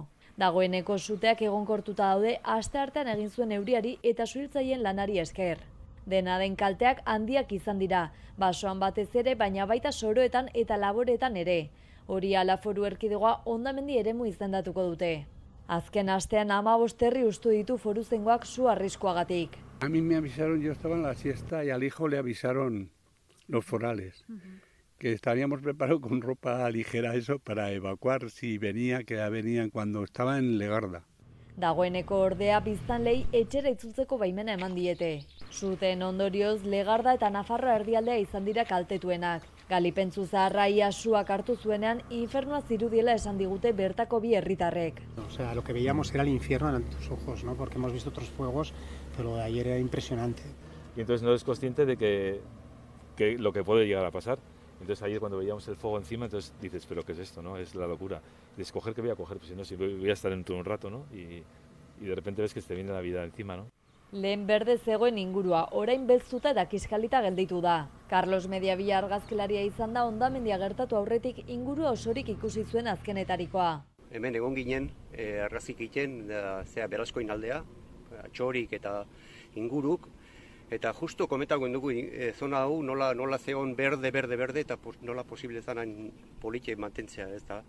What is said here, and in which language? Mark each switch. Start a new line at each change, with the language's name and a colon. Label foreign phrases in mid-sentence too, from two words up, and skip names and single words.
Basque: Dagoeneko suteak egonkortuta daude asteartean egin zuen euriari eta suhiltzaileen lanari esker. Dena den kalteak handiak izan dira, basoan batez ere, baina baita soroetan eta laboreetan ere. Hori ala Foru Erkidegoa hondamendi eremu izendatuko dute. Azken astean 15 herri hustu ditu foruzaingoak su arriskuagatik.
Spanish: A mí me avisaron, yo estaba en la siesta y al hijo le avisaron los forales, que estaríamos preparados con ropa ligera eso para evacuar si venía, que venían cuando estaba en Legarda.
Basque: Dagoeneko ordea biztanlei etxera itzultzeko baimena eman diete. Suteen ondorioz Legarda eta Nafarroa erdialdea izan dira kaltetuenak. Galipentzu zaharra ia suak hartu zuenean infernua zirudiela esan digute bertako bi herritarrek.
Spanish: O sea, lo que veíamos era el infierno ante tus ojos, ¿no? Porque hemos visto otros fuegos, pero de ayer era impresionante. Y entonces no eres consciente de que lo que puede llegar a pasar. Entonces ayer cuando veíamos el fuego encima, entonces dices, pero ¿qué es esto? ¿No? Es la locura. De escoger qué voy a coger, pues si no, si voy a estar dentro de un rato, ¿no? Y de repente ves que te viene la vida encima, ¿no?
Basque: Lehen berde zegoen ingurua, orain belztuta eta kiskalita gelditu da. Carlos Mediavilla argazkilaria izan da hondamendia gertatu aurretik ingurua osorik ikusi zuen azkenetarikoa. Hemen egon ginen argazki egiten Beraskoin aldea, txorik eta inguruk, eta justo komentako dugu zona hau nola zegoen berde eta nola posible zanan politxe mantentzea, ez da.